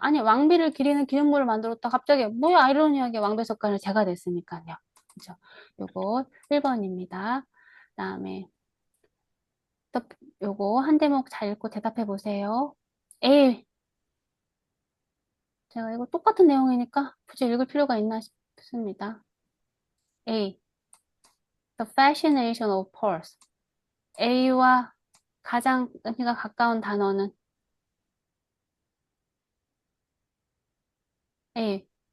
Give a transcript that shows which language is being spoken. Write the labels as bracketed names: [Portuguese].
[Korean] 아니, 왕비를 기리는 기념물을 만들었다. 갑자기, 뭐야, 아이러니하게 왕비의 석간을 제거됐으니까요. 그죠? 요거 1번입니다. 다음에, 또 요거 한 대목 잘 읽고 대답해 보세요. A, 제가 이거 똑같은 내용이니까 굳이 읽을 필요가 있나 싶습니다. [English] A, the fascination of pearls. [Korean] A와 가장 의미가 가까운 단어는 A.